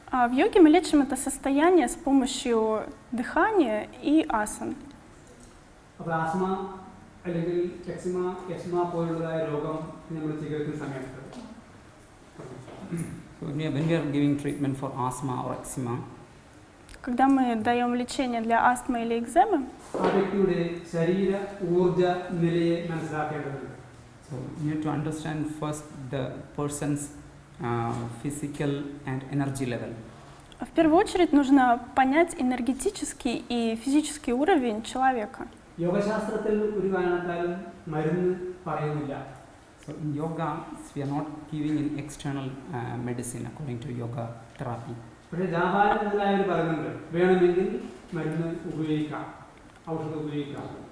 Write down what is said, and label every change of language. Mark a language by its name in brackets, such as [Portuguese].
[Russian] В йоге мы лечим это состояние с помощью дыхания и асан. [Malayalam] അപ്പോൾ ആസ്മ അല്ലെങ്കിൽ എക്സിമ പോലുള്ളതായ രോഗം നമ്മൾ ചികിത്സിക്കുന്ന സമയത്ത് [English] When we are giving treatment for asthma or eczema, [Russian] когда мы даем лечение для астмы или экземы, [Malayalam] ആ വ്യക്തിയുടെ ശരീര ഊർജ്ജ നിലയെ മനസ്സിലാക്കേണ്ടതുണ്ട്. [English] So you need to understand first the person's physical and energy level. [Russian] В первую очередь нужно понять энергетический и физический уровень человека. [Malayalam] യോഗശാസ്ത്രത്തിൽ ഒരു കാരണത്താലും മരുന്ന് പറയുന്നില്ല. [English] So in yoga, we are not giving an external medicine according to yoga therapy. [Malayalam] പക്ഷേ ജാപാനം മുതലായവർ പറയുന്നുണ്ട് വേണമെങ്കിൽ മരുന്ന് ഉപയോഗിക്കാം, ഔഷധം ഉപയോഗിക്കാം.